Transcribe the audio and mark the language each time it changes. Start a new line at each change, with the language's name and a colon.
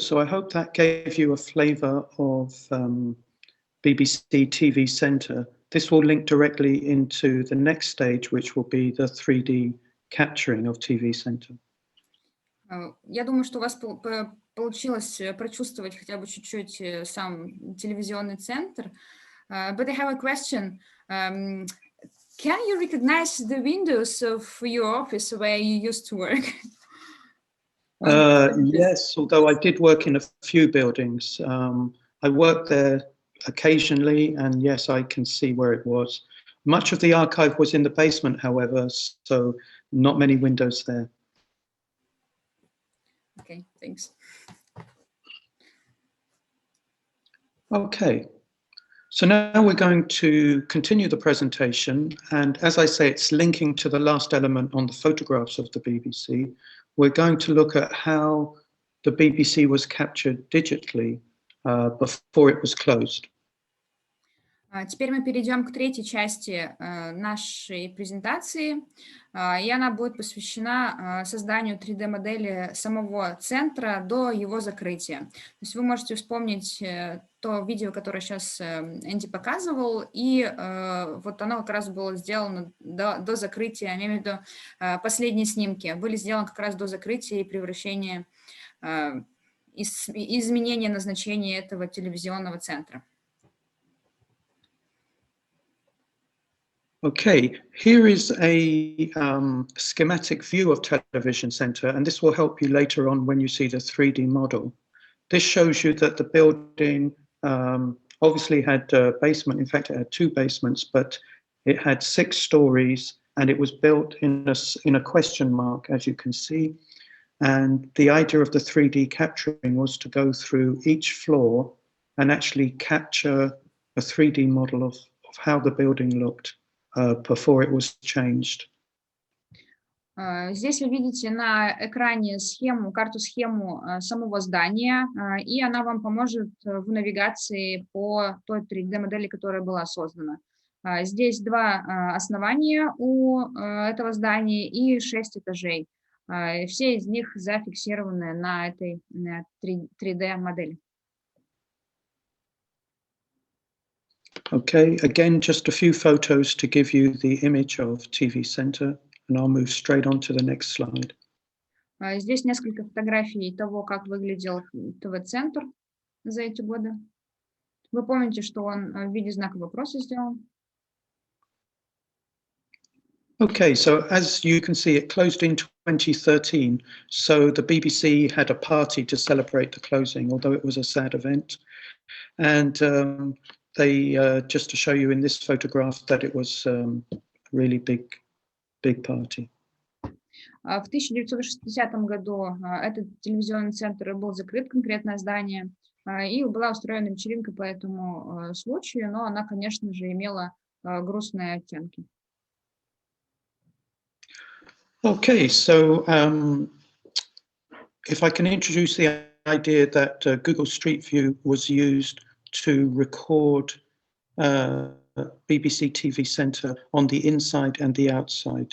English: So I hope that gave you a flavour of BBC TV Centre. This will link directly into the next stage, which will be the 3D capturing of TV Centre.
Russian: Я думаю, что у вас получилось прочувствовать хотя бы чуть-чуть сам телевизионный центр.
English: But I have a question. Can you recognize the windows of your office where you used to work? Yes, although I did work in a few buildings. I worked there occasionally, and yes, I can see where it was. Much of the archive was in the basement, however, so not many windows there. Okay, thanks. Okay, so now we're going to continue the presentation, and as I say, it's linking to the last element on the photographs of the BBC. We're going to look at how the BBC was captured digitally before it was closed.
Russian: Теперь мы перейдем к третьей части нашей презентации, и она будет посвящена созданию 3D-модели самого центра до его закрытия. То есть вы можете вспомнить то видео, которое сейчас Энди показывал, и вот оно как раз было сделано до закрытия, я имею в виду последние снимки, были сделаны как раз до закрытия и превращения, изменения назначения этого телевизионного центра.
English: Okay, here is a schematic view of Television Centre, and this will help you later on when you see the 3D model. This shows you that the building obviously had a basement. In fact, it had two basements, but it had 6 stories, and it was built in a question mark, as you can see. And the idea of the 3D capturing was to go through each floor and actually capture a 3D model of how the building looked before it was changed.
Russian: Здесь вы видите на экране карту-схему самого здания, и она вам поможет в навигации по той 3D-модели, которая была создана. Здесь 2 основания у этого здания и 6 этажей. Все из них зафиксированы на этой 3D-модели.
English: Okay, again, just a few photos to give you the image of TV Centre, and I'll move straight on to the next slide.
Russian: Здесь несколько фотографий того, как выглядел ТВ-центр за эти годы. Вы помните, что он в виде знака вопроса сделан?
English: Okay, so as you can see, it closed in 2013, so the BBC had a party to celebrate the closing, although it was a sad event. And they, just to show you in this photograph, that it was a really big party.
Russian: В 1960 году этот телевизионный центр был закрыт, конкретное здание, и была устроена вечеринка по этому случаю, но она, конечно же, имела грустные оттенки.
English: Okay, so if I can introduce the idea that Google Street View was used to record BBC TV Centre on the inside and the outside.